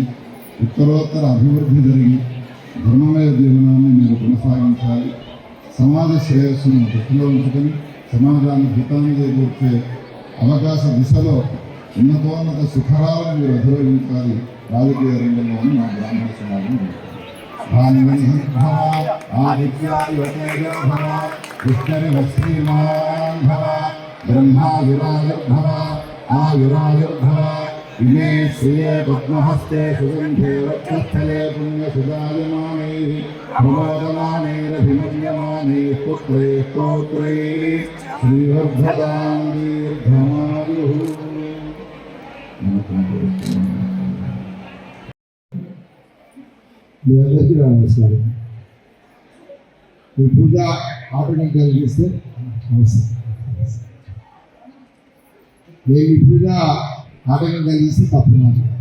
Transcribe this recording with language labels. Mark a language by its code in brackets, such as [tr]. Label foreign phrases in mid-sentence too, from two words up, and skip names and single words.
[te] ఉత్తరోత్తర అభివృద్ధి జరిగి ధర్మమయ జీవనాన్ని మీరు కొనసాగించాలి. సమాజ శ్రేయస్సును దృష్టిలో ఉంచుకొని సమాజాన్ని హితాన్ని చేకూర్చే అవకాశ దిశలో ఉన్నతోన్నత శిఖరాలను మీరు అధిరోహించాలి రాజకీయ రంగంలో అని మా బ్రాహ్మణ సమాజం [sa] इमे श्रिये पद्महस्ते सुगन्धे वक्षस्थले पुण्यसुजायमानैः प्रमोदमानैरभिमन्यमानैः पुत्रैः स्तोत्रैः श्रीवर्धतां दीर्घमायुः। [te] మీ అందరికీ నమస్కారం. ఈ పూజ ఆటంకం కలిగిస్తే అవసరం. నేను ఈ పూజ ఆటంకం కలిగిస్తే తప్పున్నాను.